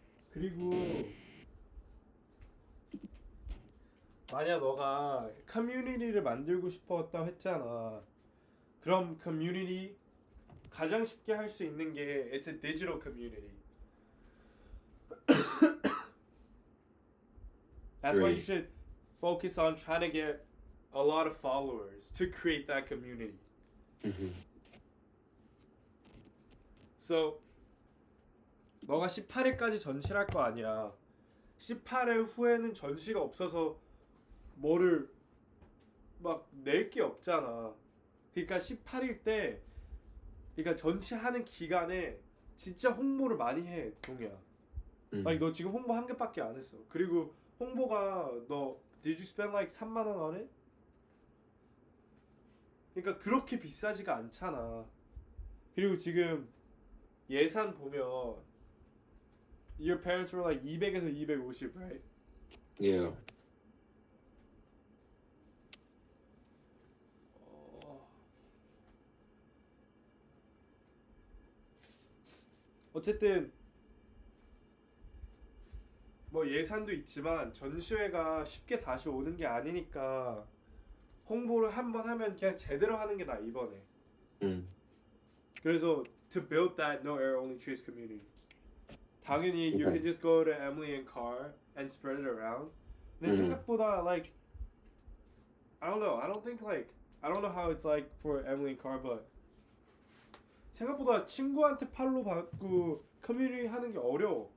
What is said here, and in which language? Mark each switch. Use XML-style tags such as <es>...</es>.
<ko>그리고 만약 너가 커뮤니티를 만들고 싶었다고 했잖아. 그럼 커뮤니티 가장 쉽게 할 수 있는 게</ko> <en>it's a digital community. That's why you Right. should focus on trying to get a lot of followers to create that community. Mm-hmm.</en> <ko>So 너가 18일까지 전시를 할 거 아니야. 18일 후에는 전시가 없어서 뭐를 막 낼 게 없잖아. 그러니까 18일 때 그러니까 전시하는 기간에 진짜 홍보를 많이 해, 동이야. 아니 너 지금 홍보 한 개밖에 안 했어. 그리고 홍보가 너</ko> <en>Did you spend like 3만 원 on it?</en> <ko>그러니까 그렇게 비싸지가 않잖아. 그리고 지금 예산 보면</ko> <en>Your parents were like 200에서 250, right? Yeah.</en> <ko>어쨌든 뭐 예산도 있지만 전시회가 쉽게 다시 오는 게 아니니까 홍보를 한번 하면 그냥 제대로 하는 게 나아 이번에. 그래서</ko> <en>to build that no air only trace community.</en> <ko>당연히</ko> <en>you can just go to Emily and Carr and spread it around.</en> <ko>근데 생각보다</ko> <en>like I don't know. I don't think like I don't know how it's like for Emily and Carr, but</en> <ko>생각보다 친구한테 팔로 받고 커뮤니티 하는 게 어려워.</ko>